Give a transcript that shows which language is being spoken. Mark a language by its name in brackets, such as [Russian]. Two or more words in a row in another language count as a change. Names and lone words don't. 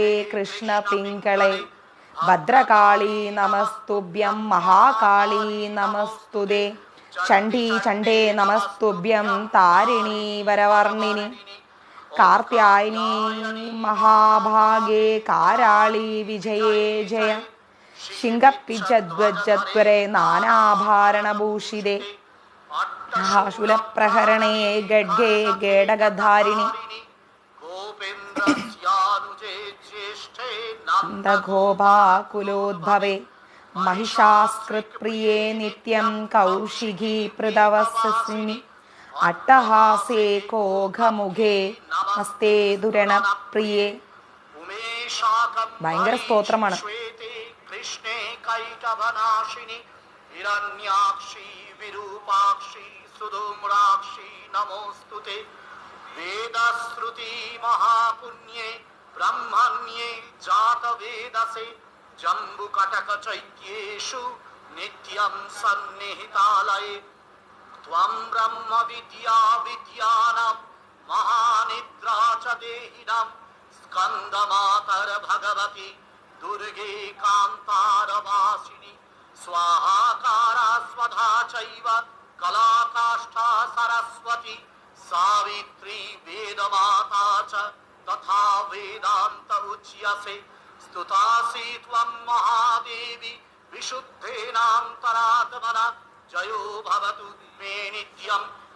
[Sanskrit] കൃഷ്ണ പിങ്കളെ ഭദ്രകാളി നമസ്തുഭ്യം മഹാകാളി നമസ്തുതേ ചണ്ഡീ ചണ്ഡേ നമസ്തുഭ്യം താരിണി വരവർണിനി കാർത്യായനി മഹാഭാഗേ കാരാളി വിജയേ ജയ ശിംഗപ്പിജദ്വജ്ജത്വരെ നാനാഭാരണഭൂഷിതേ ശൂലപ്രഹരണേ ഗഡ്ഗേ ഗേടകധാരിണി ഗോപാകുലോദ്ഭവേ महिषास्कृत्प्रिये नित्यं कौशिकी पृथवस्सिनि अट्टहासे कोघमुखे हस्ते दुरणप्रिये [Malayalam] ഭയങ്കര സ്തോത്രമാണ്. [Sanskrit] കൃഷ്ണേ കൈടവനാശിനി ഹിരണ്യാക്ഷി വിരൂപാക്ഷി സുധൂമ്രാക്ഷി നമോസ്തുതേ വേദശ്രുതി മഹാപുണ്യേ ബ്രഹ്മണ്യേ ജാതവേദസേ जम्बुकटकचैत्येषु नित्यं सन्निहितालये त्वं ब्रह्म विद्या विद्यानां महानिद्रा च देहिनां स्कन्दमातर भगवती दुर्गे कान्तारवासिनी स्वाहाकारा स्वधा चैव कलाकाष्ठा सरस्वती सावित्री वेदमाता च तथा वेदान्त उच्यसे स्तुतासि त्वं महादेवी विशुद्धेनान्तरात्मना जयो भवतु मे नित्यं